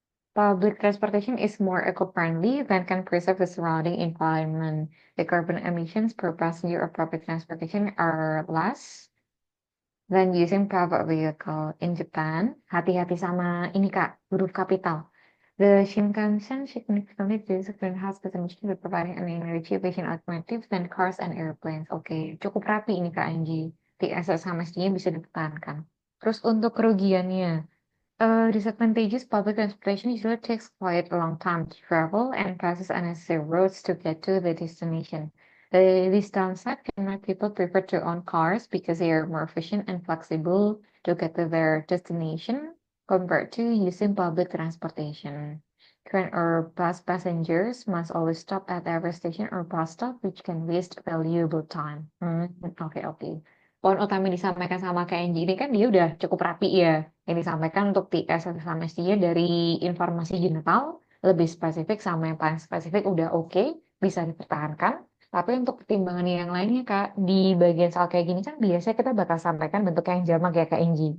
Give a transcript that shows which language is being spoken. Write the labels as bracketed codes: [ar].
[en] Public transportation is more eco-friendly than can preserve the surrounding environment. The carbon emissions per passenger of public transportation are less than using private vehicle in Japan. [id] Hati-hati sama ini Kak, huruf kapital. [en] The Shinkansen significantly reduces greenhouse gas emissions by providing an energy efficient alternative than cars and airplanes. [id] Oke, cukup rapi ini Kak Angie. TSS sama nya bisa dipertahankan. Terus untuk kerugiannya, [en] disadvantages public transportation usually takes quite a long time to travel and passes unnecessary roads to get to the destination. This downside can make people prefer to own cars because they are more efficient and flexible to get to their destination compared to using public transportation. Train or bus passengers must always stop at every station or bus stop, which can waste valuable time. [id] Oke. Poin utama yang disampaikan sama KNG ini kan dia udah cukup rapi ya yang disampaikan untuk TS atau semestinya dari informasi general lebih spesifik sama yang paling spesifik udah oke, bisa dipertahankan. Tapi untuk pertimbangan yang lainnya Kak, di bagian soal kayak gini kan biasanya kita bakal sampaikan bentuk yang jamak ya Kak Enji.